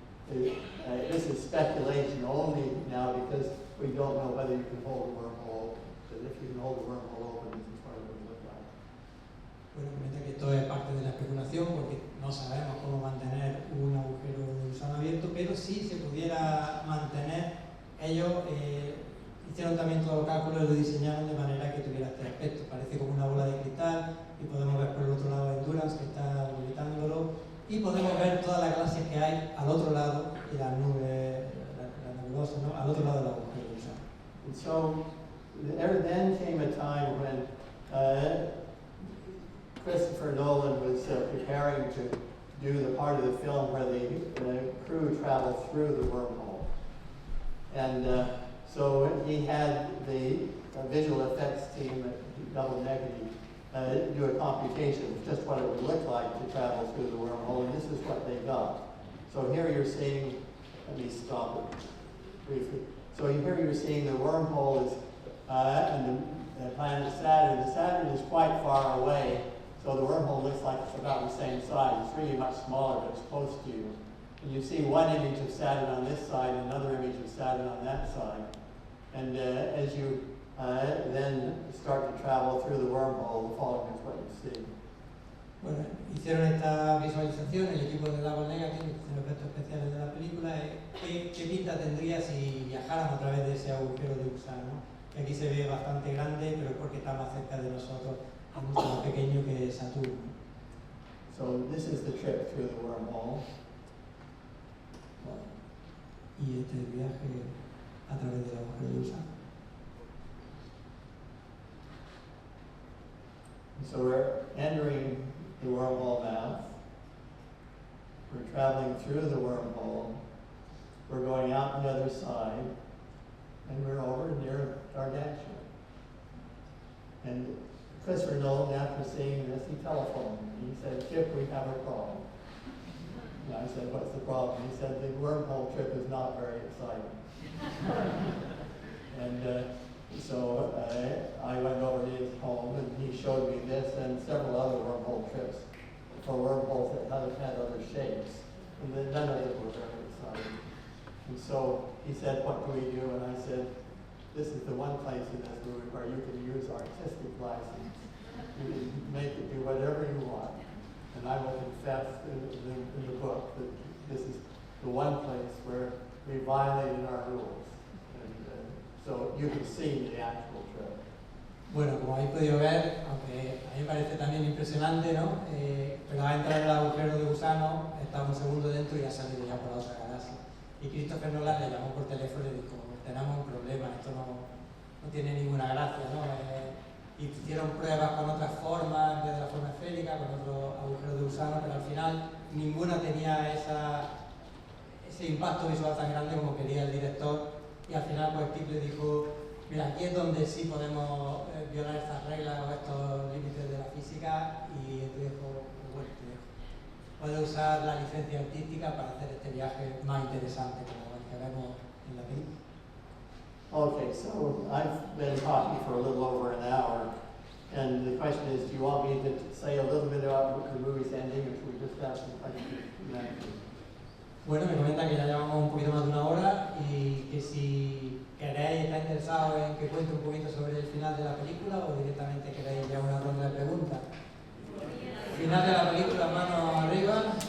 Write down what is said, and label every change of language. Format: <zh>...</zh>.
<en>This is speculation only now because we don't know whether you can hold a wormhole. But if you can hold a wormhole open, this is what it would look like.</en> <es>Bueno, comenta que esto es parte de la especulación porque no sabemos cómo mantener un agujero de gusano abierto, pero si se pudiera mantener, ellos hicieron también todo el cálculo y lo diseñaron de manera que tuviera este aspecto. Parece como una bola de cristal y podemos ver por el otro lado Endurance que está orbitándolo y podemos ver todas las galaxias que hay al otro lado y las nubes, la nebulosa, ¿no? Al otro lado del agujero de gusano.</es> <en>And so there then came a time when Christopher Nolan was preparing to do the part of the film where the crew traveled through the wormhole. And so he had the visual effects team at Double Negative do a computation of just what it would look like to travel through the wormhole, and this is what they got. So here you're seeing, let me stop it briefly. So here you're seeing the wormhole is and the planet Saturn. The Saturn is quite far away, so the wormhole looks like it's about the same size. It's really much smaller, but it's close to you. And you see one image of Saturn on this side, another image of Saturn on that side. And as you then start to travel through the wormhole, the following is what you see.</en> <es>Bueno, hicieron esta visualización, el equipo de Double Negative, los efectos especiales de la película, ¿qué pinta tendría si viajáramos a través de ese agujero de gusano? Que aquí se ve bastante grande, pero es porque está más cerca de nosotros, es mucho más pequeño que Saturno.</es> <en>So this is the trip through the wormhole.</en> <es>Bueno, y este viaje a través del agujero de gusano.</es> <en>So we're entering the wormhole mouth. We're traveling through the wormhole. We're going out the other side. And we're over near Gargantua. And Christopher Nolan, after seeing this, he telephoned me. He said, "Chip, we have a problem." And I said, "What's the problem?" He said, "The wormhole trip is not very exciting." And so I went over to his home and he showed me this and several other wormhole trips for wormholes that had other shapes. And then none of them were very exciting. And so he said, "What do we do?" And I said, "This is the one place in this movie where you can use artistic license. You can make it do whatever you want." And I will confess in the book that this is the one place where we violated our rules. So you can see the actual trip.</en> <es>Bueno, como habéis podido ver, aunque a mí me parece también impresionante, ¿no? Pero va a entrar el agujero de gusano, está un segundo dentro y ha salido ya por la otra galaxia. Y Christopher Nolan le llamó por teléfono y le dijo, tenemos un problema, esto no tiene ninguna gracia, ¿no? Y hicieron pruebas con otras formas, en vez de la forma esférica, con otro agujero de gusano, pero al final ninguna tenía ese impacto visual tan grande como quería el director. Y al final pues Kip le dijo, mira, aquí es donde sí podemos violar estas reglas o estos límites de la física, y te dejo, bueno, puedes usar la licencia artística para hacer este viaje más interesante como el que vemos en la película.</es> <en>Okay, so I've been talking for a little over an hour, and the question is, do you want me to say a little bit about the movie's ending, or should we just have some questions?</en> <es>Bueno, me comenta que ya llevamos un poquito más de una hora y que si queréis, estáis interesados en que cuente un poquito sobre el final de la película o directamente queréis ya una ronda de preguntas. Final de la película, manos arriba.</es>